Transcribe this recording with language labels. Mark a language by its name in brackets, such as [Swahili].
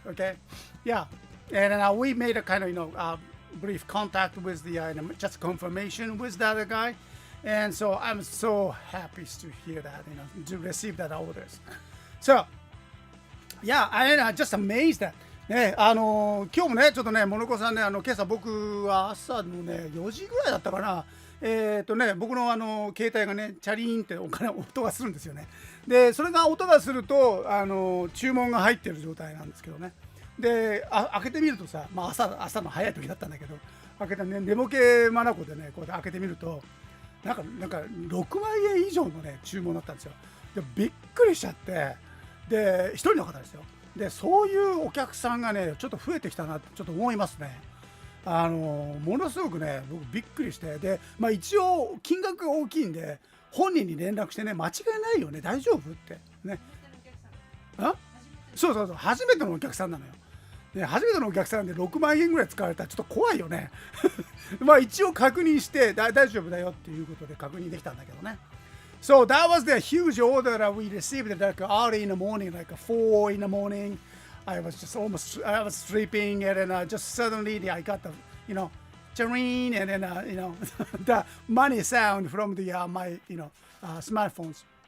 [English] Okay, yeah, and then we made a kind of brief contact with the just confirmation with the other guy. And so I'm so happy to hear that, to receive that orders. So, yeah, I'm just amazed that. [Japanese] ね、今日もね、ちょっとね、モノコさんね、今朝僕は朝のね、4時ぐらいだったかな。僕の携帯がね、チャリーンって音がするんですよね。で、それが音がすると、注文が入ってる状態なんですけどね。で、開けてみるとさ、まあ朝の早い時だったんだけど、開けたね、寝ぼけまなこでね、こうやって開けてみると、なんか6万円以上のね注文だったんですよ。でびっくりしちゃって、で一人の方ですよ。でそういうお客さんがねちょっと増えてきたなってちょっと思いますね。ものすごくね僕びっくりして、でまあ一応金額が大きいんで本人に連絡してね、間違いないよね、大丈夫ってね。そうそうそう、初めてのお客さんなのよ。ね、初めてのお客さんで6万円ぐらい使われたらちょっと怖いよね。まあ一応確認して大丈夫だよっていうことで確認できたんだけどね。 [English] So that was the huge order that we received like early in the morning, like 4 in the morning. I was sleeping, and then just suddenly I got the, chirring, and then, the money sound from the my, smartphones.